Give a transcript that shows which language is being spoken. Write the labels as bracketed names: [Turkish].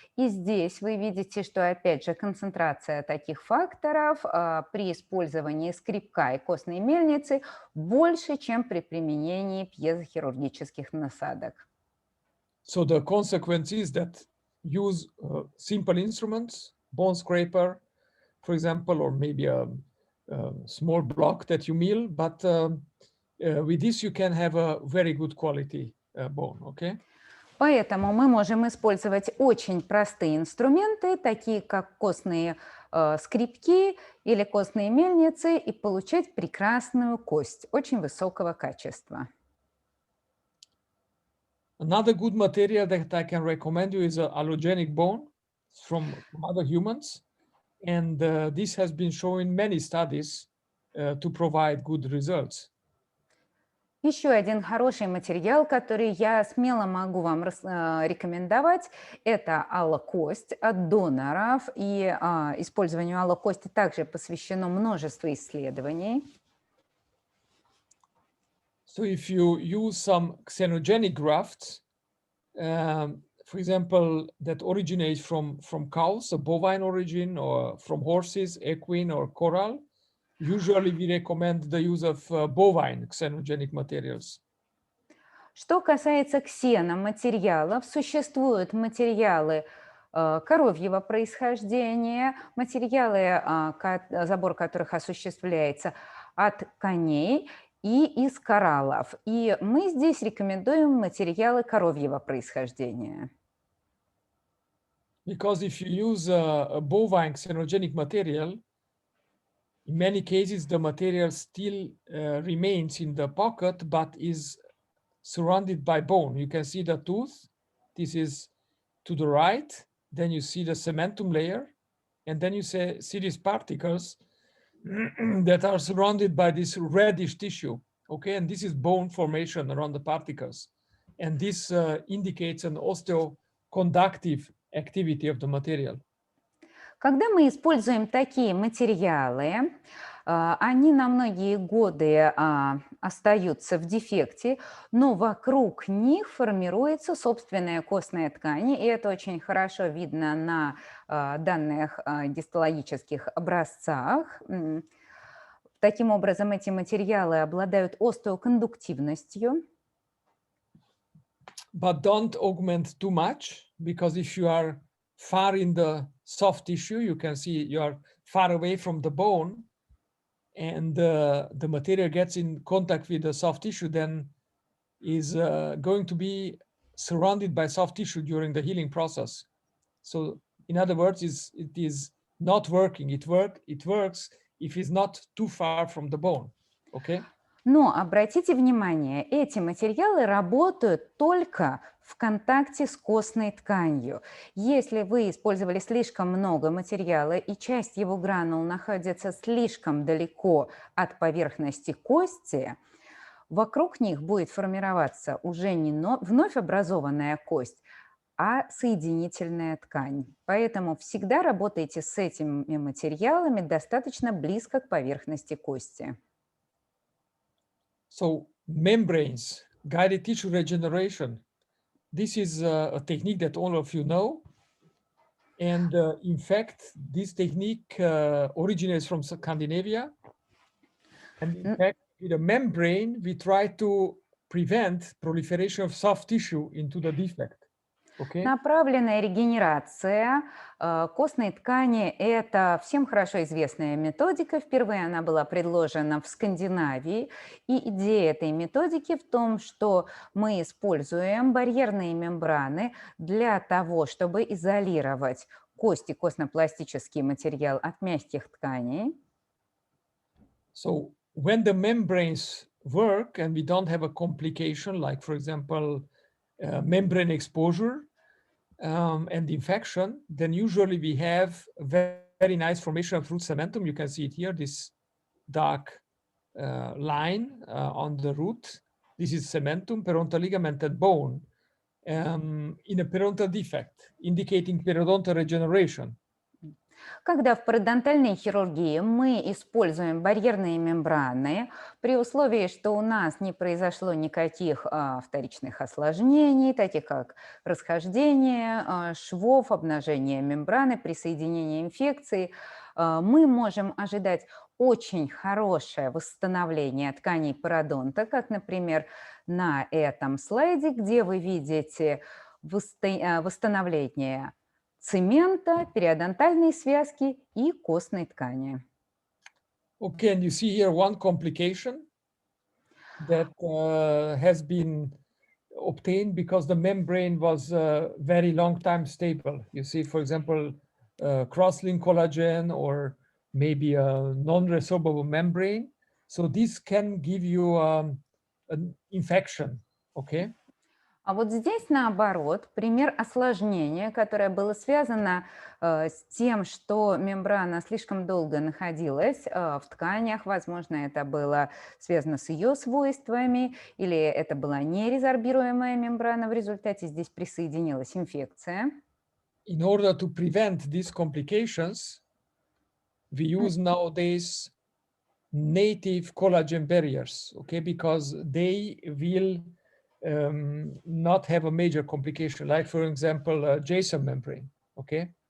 [Russian] И здесь вы видите, что, опять же, концентрация таких факторов при использовании скребка и костной мельницы больше, чем при применении пьезохирургических насадок. [English] So the consequence is that use simple instruments, bone scraper, for example, or maybe a small block that you mill, but with this you can have a very good quality bone, okay? [Russian] Поэтому мы можем использовать очень простые инструменты, такие как костные скребки или костные мельницы, и получать прекрасную кость очень высокого качества. [English] Another good material that I can recommend you is an allogenic bone from other humans. And this has been shown in many studies to provide good results. [Russian] Еще один хороший материал, который я смело могу вам рекомендовать, это аллокость от доноров. И использованию аллокости также посвящено множество исследований. [English] So if you use some xenogenic grafts, for example, that originates from cows, a bovine origin, or from horses, equine or coral, usually we recommend the use of bovine xenogenic materials. [Russian] Что касается ксеноматериалов, существуют материалы коровьего происхождения, материалы, забор которых осуществляется от коней и из кораллов. И мы здесь рекомендуем материалы коровьего происхождения. [English] Because if you use a bovine xenogenic material, in many cases the material still remains in the pocket, but is surrounded by bone. You can see the tooth. This is to the right. Then you see the cementum layer. And then you see these particles that are surrounded by this reddish tissue. Okay, and this is bone formation around the particles. And this indicates an osteoconductive activity of the material. [Russian] Когда мы используем такие материалы, они на многие годы остаются в дефекте, но вокруг них формируется собственная костная ткань, и это очень хорошо видно на данных гистологических образцах. Таким образом, эти материалы обладают остеокондуктивностью. [English] But don't augment too much, because if you are far in the soft tissue, you can see you are far away from the bone, and the material gets in contact with the soft tissue, then is going to be surrounded by soft tissue during the healing process. So in other words, it is not working. It works if it's not too far from the bone. Okay? [Russian] Но обратите внимание, эти материалы работают только в контакте с костной тканью. Если вы использовали слишком много материала и часть его гранул находится слишком далеко от поверхности кости, вокруг них будет формироваться уже не вновь образованная кость, а соединительная ткань. Поэтому всегда работайте с этими материалами достаточно близко к поверхности кости. [English] So membranes, guided tissue regeneration. This is a technique that all of you know. And in fact, this technique originates from Scandinavia. And in fact, with a membrane, we try to prevent proliferation of soft tissue into the defect. Okay? [Russian] Направленная регенерация костной ткани – это всем хорошо известная методика. Впервые она была предложена в Скандинавии. И идея этой методики в том, что мы используем барьерные мембраны для того, чтобы изолировать кость и костно-пластический материал от мягких тканей. [English] So when the membranes work and we don't have a complication, like for example, membrane exposure and infection, then usually we have very nice formation of root cementum. You can see it here, this dark line on the root. This is cementum, periodontal ligament and bone in a periodontal defect, indicating periodontal regeneration. [Russian] Когда в пародонтальной хирургии мы используем барьерные мембраны, при условии, что у нас не произошло никаких вторичных осложнений, таких как расхождение швов, обнажение мембраны, присоединение инфекции, мы можем ожидать очень хорошее восстановление тканей пародонта, как, например, на этом слайде, где вы видите восстановление цемента, периодонтальной связки и костной ткани. [English] Okay, and you see here one complication that has been obtained because the membrane was very long time stable. You see, for example, cross-link collagen or maybe a non-resorbable membrane. So this can give you an infection, okay? [Russian] А вот здесь, наоборот, пример осложнения, которое было связано с тем, что мембрана слишком долго находилась в тканях. Возможно, это было связано с ее свойствами, или это была нерезорбируемая мембрана. В результате здесь присоединилась инфекция. [English] In order to prevent these complications, we use nowadays native collagen barriers, okay? Because they will not have a major complication, like for example, Jason membrane, okay?